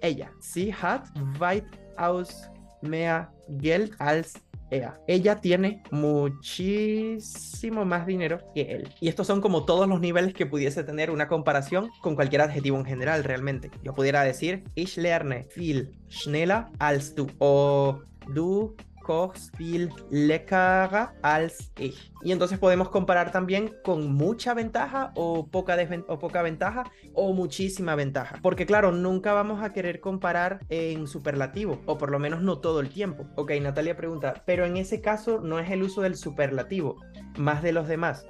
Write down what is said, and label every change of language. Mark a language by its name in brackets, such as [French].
[Spanish] Ella. [German] Sie hat weitaus mehr Geld als [Spanish] ella tiene muchísimo más dinero que él. Y estos son como todos los niveles que pudiese tener una comparación con cualquier adjetivo en general realmente. Yo pudiera decir, [German] ich lerne viel schneller als du. O du kochst viel leckerer als ich. [Spanish] Y entonces podemos comparar también con mucha ventaja o poca ventaja o muchísima ventaja. Porque claro, nunca vamos a querer comparar en superlativo, o por lo menos no todo el tiempo. Ok, Natalia pregunta, pero en ese caso no es el uso del superlativo, más de los demás.